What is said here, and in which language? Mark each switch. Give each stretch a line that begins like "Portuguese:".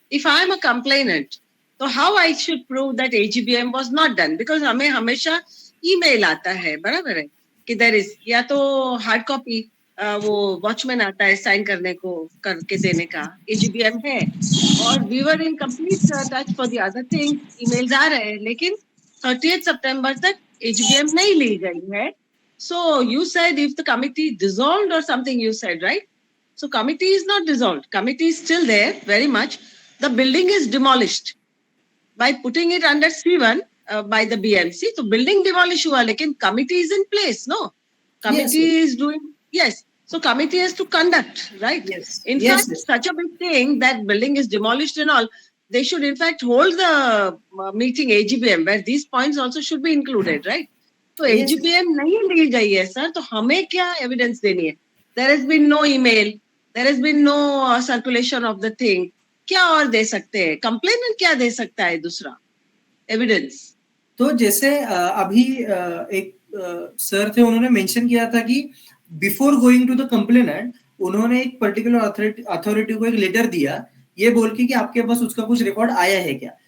English: if I am a complainant तो how I should prove that AGBM was not done,
Hindi: because हमें हमेशा email आता है, बराबर है कि देयर इज, या तो हार्ड कॉपी वो वॉचमैन आता है साइन करने को करके देने का, एजीबीएम है, और
English: we were in complete touch for the other thing,
Hindi: emails आ रहे हैं, लेकिन 30 सितंबर तक एजीबीएम नहीं ली गई है।
English: So you said if the committee dissolved or something, you said, right? So committee is not dissolved. Committee is still there, very much. The building is demolished by putting it under C1 by the BMC. So building demolished
Hindi: hua, lekin
English: committee is in place, no? Committee is doing, yes. So committee has to conduct, right? Yes. In fact, such a big thing that building is demolished and all, they should in fact hold the meeting AGBM where these points also should be included, right?
Hindi: तो एजीपीएम नहीं ली गई है sir, तो हमें क्या evidence देनी है?
English: there has been no email, there has been no circulation of the thing,
Hindi: क्या और दे सकते हैं? कंप्लेनेंट क्या दे सकता है दूसरा एविडेंस? तो जैसे अभी एक सर थे, उन्होंने मेंशन किया था कि
English: before going to the complainant
Hindi: उन्होंने एक पर्टिकुलर अथॉरिटी को एक लेटर दिया ये बोल के कि आपके पास उसका कुछ रिकॉर्ड आया है क्या।